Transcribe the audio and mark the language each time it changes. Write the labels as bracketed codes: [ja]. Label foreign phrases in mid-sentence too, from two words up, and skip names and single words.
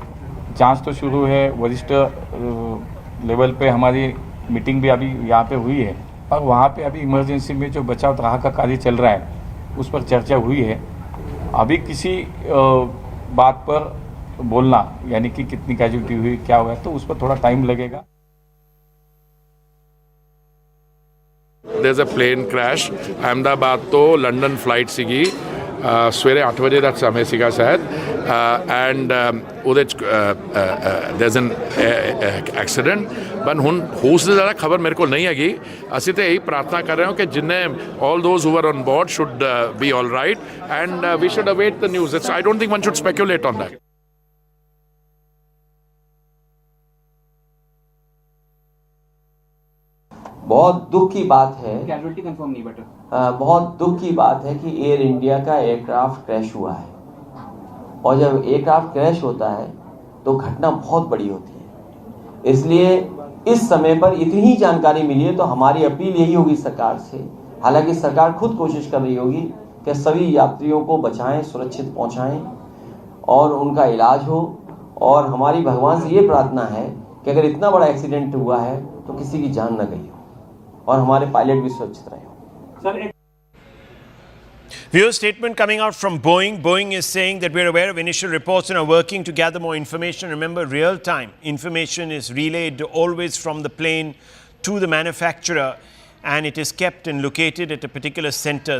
[hi] जांच तो शुरू है, वरिष्ठ लेवल पे हमारी मीटिंग भी अभी यहाँ पे हुई है और वहाँ पे अभी इमरजेंसी में जो बचाव राहत का कार्य चल रहा है उस पर चर्चा हुई है। अभी किसी बात पर बोलना यानी कि कितनी कैजुअल्टी हुई, क्या हुआ, तो उस पर थोड़ा टाइम लगेगा। [en] There's a plane crash. Ahmedabad to London flight [pa] ਸੀਗੀ ਸਵੇਰੇ 8 ਵਜੇ ਦਾ ਸਮੇਂ ਸੀਗਾ ਸ਼ਾਇਦ ਐਂਡ ਉਹਦੇ ਚ [en] there's an accident but [pa] ਹੁਣ ਉਸ ਦੀ ਜ਼ਿਆਦਾ ਖਬਰ ਮੇਰੇ ਕੋਲ ਨਹੀਂ ਹੈਗੀ। ਅਸੀਂ ਤਾਂ ਇਹੀ ਪ੍ਰਾਰਥਨਾ ਕਰ ਰਹੇ ਹਾਂ ਕਿ ਜਿੰਨੇ [en] all those who were on board should be all right and we should await the news. I don't think one should speculate on that. [hi] बहुत दुख की बात है, [en] casualty confirm [hi] नहीं बट बहुत दुख की बात है कि एयर इंडिया का एयरक्राफ्ट क्रैश हुआ है और जब एयरक्राफ्ट क्रैश होता है तो घटना बहुत बड़ी होती है। इसलिए इस समय पर इतनी ही जानकारी मिली है तो हमारी अपील यही होगी सरकार से, हालांकि सरकार खुद कोशिश कर रही होगी कि सभी यात्रियों को बचाएं, सुरक्षित पहुंचाएं और उनका इलाज हो। और हमारी भगवान से ये प्रार्थना है कि अगर इतना बड़ा एक्सीडेंट हुआ है तो किसी की जान न गई हो और हमारे पायलट भी सुरक्षित रहे हो। [en] Viewer statement coming out from Boeing. Boeing is saying that we're aware of initial reports and are working to gather more information. Remember, real-time information is relayed always from the plane to the manufacturer and it is kept and located at a particular center.